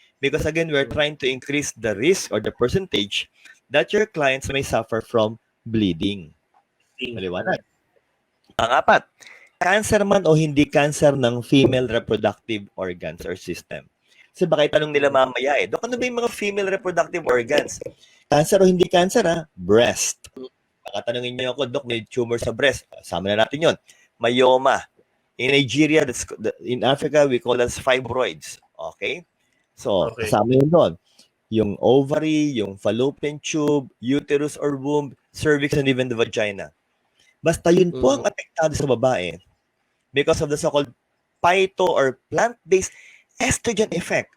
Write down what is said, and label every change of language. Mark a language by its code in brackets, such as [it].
[en] Because again, we're trying to increase the risk or the percentage that your clients may suffer from bleeding. [tl] Maliwanag. Pang-apat, cancer man o hindi cancer ng [en] female reproductive organs or system. [tl] Kasi baka itanong nila mamaya Dok, ano ba yung mga female reproductive organs? Cancer o hindi cancer breast. Baka tanongin niyo ako, Dok, may tumor sa breast. Sama na natin yon. Myoma. [en] In Nigeria, in Africa, we call that fibroids. Okay? [tl] So, kasama yun doon. [en] Yung ovary, yung fallopian tube, uterus or womb, cervix, and even the vagina. [tl] Basta yun po ang apektado sa babae [en] because of the so-called phyto or plant-based estrogen effect.